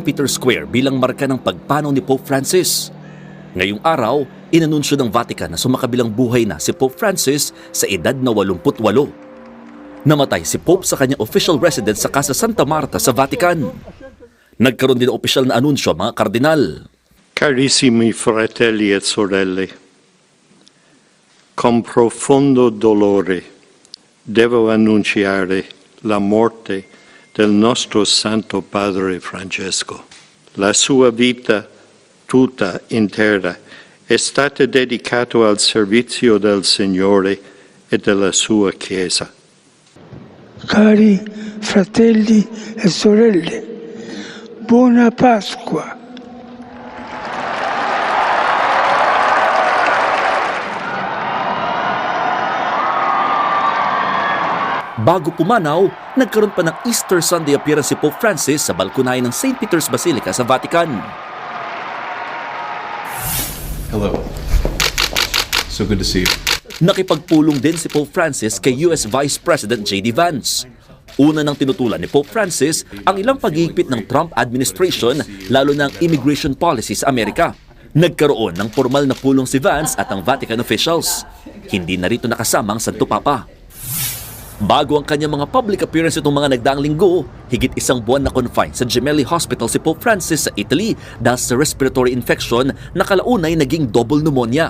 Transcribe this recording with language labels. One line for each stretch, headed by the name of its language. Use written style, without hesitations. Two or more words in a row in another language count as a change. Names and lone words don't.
Filipino: Peter's Square bilang marka ng pagpanaw ni Pope Francis. Ngayong araw, inanunsyo ng Vatican na sumakabilang buhay na si Pope Francis sa edad na 88. Namatay si Pope sa kanyang
English: official residence
Filipino: sa Casa Santa Marta sa Vatican. Nagkaroon din ng opisyal na anunsyo mga kardinal.
Italian: Carissimi fratelli e sorelle, con profondo dolore devo annunciare la morte del nostro Santo Padre Francesco. La sua vita tutta intera è stata dedicata al servizio del Signore e della sua Chiesa. Cari fratelli e sorelle, buona Pasqua.
Filipino: Bago pumanaw, nagkaroon pa ng
English: Easter Sunday appearance
Filipino: si Pope Francis sa balkonahe ng St. Peter's Basilica sa Vatican.
English: Hello. So good to see you.
Filipino: Nakipagpulong din si Pope Francis kay
English: US Vice President
Filipino: J.D. Vance. Una nang tinutulan ni Pope Francis ang ilang paghihigpit ng
English: Trump administration,
Filipino: lalo ng
English: immigration policy
Filipino: sa Amerika. Nagkaroon ng formal na pulong si Vance at ang
English: Vatican officials.
Filipino: Hindi na rito nakasama ang Santo Papa. Bago ang kanyang mga
English: public appearance
Filipino: itong mga nagdaang linggo, higit isang buwan na confine sa Gemelli Hospital si Pope Francis sa Italy dahil sa
English: respiratory infection
Filipino: na kalaunay naging
English: double pneumonia.